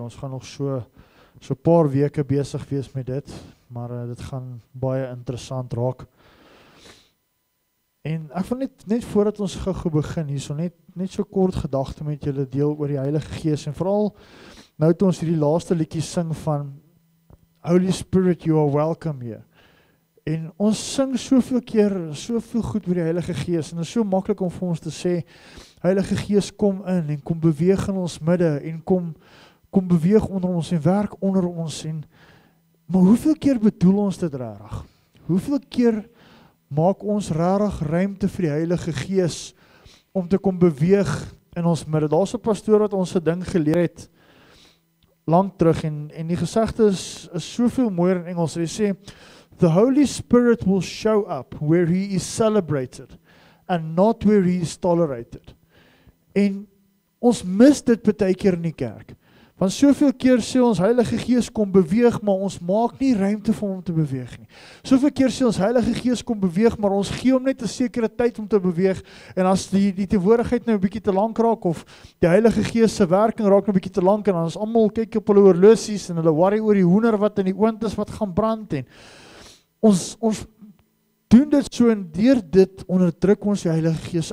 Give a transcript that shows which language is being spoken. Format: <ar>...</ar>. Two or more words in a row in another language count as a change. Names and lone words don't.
<af>Ons gaan nog so paar weke besig wees met dit, maar dit gaan baie interessant raak. En ek wil net voordat ons gou begin hierso, net so kort gedagte met julle deel oor die Heilige Gees, en veral nou toe ons hierdie laaste liedjie sing van</af> <en>Holy Spirit, you are welcome here.</en> <af>En ons sing soveel keer, soveel goed oor die Heilige Gees, en dit is so maklik om vir ons te sê, Heilige Gees, kom in, en kom beweeg in ons midde, en kom beweeg onder ons, en werk onder ons, maar hoeveel keer bedoel ons dit rarig? Hoeveel keer maak ons rarig ruimte vir die Heilige Gees, om te kom beweeg in ons midde? Daar's 'n pastoor wat ons 'n ding geleer het, lang terug, en die gesegde is soveel mooier in Engels. Hy sê,</af> <en>the Holy Spirit will show up where He is celebrated and not where He is tolerated.</en> <af>En ons mis dit baie keer in die kerk. Want soveel keer sê ons Heilige Gees kom beweeg, maar ons maak nie ruimte vir hom te beweeg nie. Soveel keer sê ons Heilige Gees kom beweeg, maar ons gee hom net 'n sekere tyd om te beweeg, en as die teenwoordigheid nou 'n bietjie te lank raak, of die Heilige Gees se werking raak nou 'n bietjie te lank, en dan is almal kyk op hulle horlosies, en hulle worry oor die hoender wat in die oond is, wat gaan brand, en ons doen dit so, en deur dit onderdruk ons die Heilige Gees.</af>